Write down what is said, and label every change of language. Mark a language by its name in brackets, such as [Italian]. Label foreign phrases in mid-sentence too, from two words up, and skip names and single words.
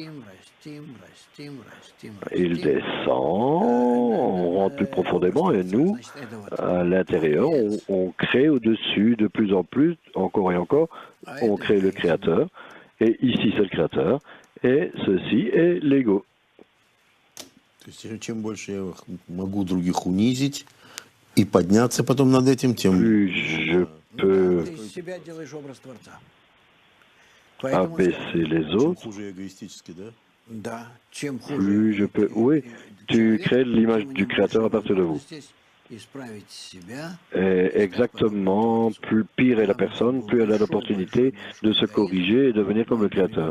[French] Il descend, on rentre plus profondément et nous, à l'intérieur, on crée au-dessus de plus en plus, encore et encore, on crée le Créateur. Et ici, c'est le Créateur. Et ceci est l'ego. [Russian] Чем больше я могу других унизить и подняться потом над этим, тем [French] plus je peux abaisser les autres, plus je peux... Oui, tu crées l'image du Créateur à partir de vous. Et exactement, plus pire est la personne, plus elle a l'opportunité de se corriger et devenir comme le Créateur.